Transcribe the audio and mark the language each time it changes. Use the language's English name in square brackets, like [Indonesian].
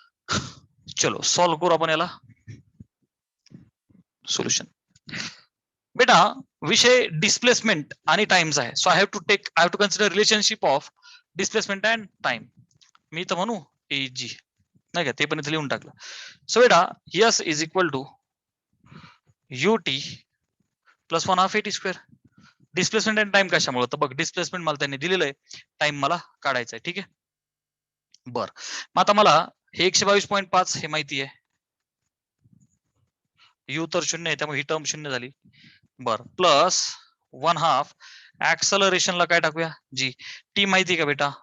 [Marathi] चलो सॉल्व्ह करू आपण याला सोल्युशन. बेटा विषय डिस्प्लेसमेंट आणि टाइमचा आहे. [English] So I have to consider relationship of displacement and time. [Marathi] मी तर म्हणू ए जी, नाही का, ते पण इथे लिहून टाकलं. [English] So बेटा S is equal to U T plus 1/2 AT square. [Marathi] Displacement and time कशामुळे? तर बघ डिस्प्लेसमेंट मला त्यांनी दिलेलं आहे, टाइम मला काढायचा आहे. ठीक आहे, बर. मग आता मला हे 122.5 हे माहिती आहे, यू तर 0 आहे त्यामुळे ही टर्म 0 झाली. बर, प्लस 1/2 ऍक्सलरेशनला काय टाकूया? जी. टी माहिती का बेटा?